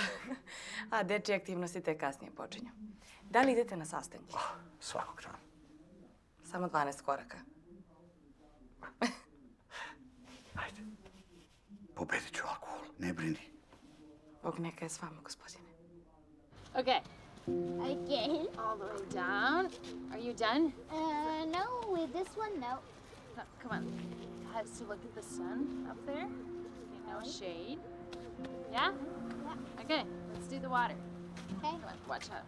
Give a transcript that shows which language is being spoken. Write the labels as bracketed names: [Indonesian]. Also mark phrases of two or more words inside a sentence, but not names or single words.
[Serbian] A dečje aktivnosti te kasnije počinju. Da li idete na sastanke? Svakog dana. Samo 12 koraka. Ajde. Pobedit ću alkohol, ne brini. Bog neka je s vama, gospodine. [English] Okay, Okay. All the way down. Are you done? No, with this one, no. No, come on. Has to look at the sun up there. Okay, no shade. Yeah? Yeah. Okay, let's do the water. Okay. Come on, watch out.